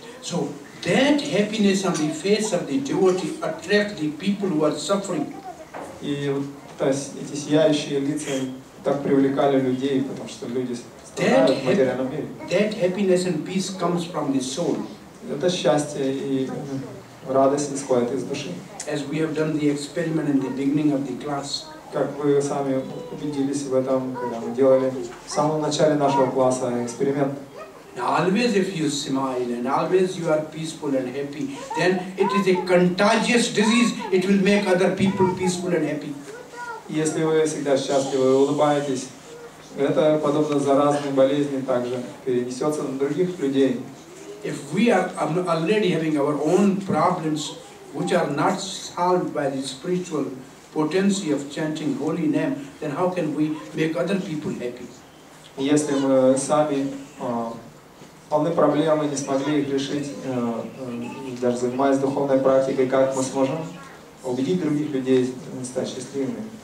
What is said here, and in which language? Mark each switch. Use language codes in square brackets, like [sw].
[en] So that happiness on the face of the devotee attracts the people who are suffering. [ru] И вот эти сияющие лица так привлекали людей, потому что люди страдают в материальном мире. [en] That happiness and peace comes from the soul. [ru] Это счастье и радость исходит из души. [en] As we have done the experiment in the beginning of the class. [ru] Как вы сами убедились в этом, когда мы делали в самом начале нашего класса эксперимент. [en] Always if you smile and always you are peaceful and happy, then it is a contagious disease. It will make other people peaceful and happy. [ru] Если вы всегда счастливы и улыбаетесь, это подобно заразной болезни также перенесется на других людей. [en] If we are already having our own problems which are not solved by the spiritual potency of chanting holy name, then how can we make other people happy? [ru] Если мы сами полны проблемы, не смогли их решить, даже занимаясь духовной практикой, как мы сможем убедить других людей стать счастливыми?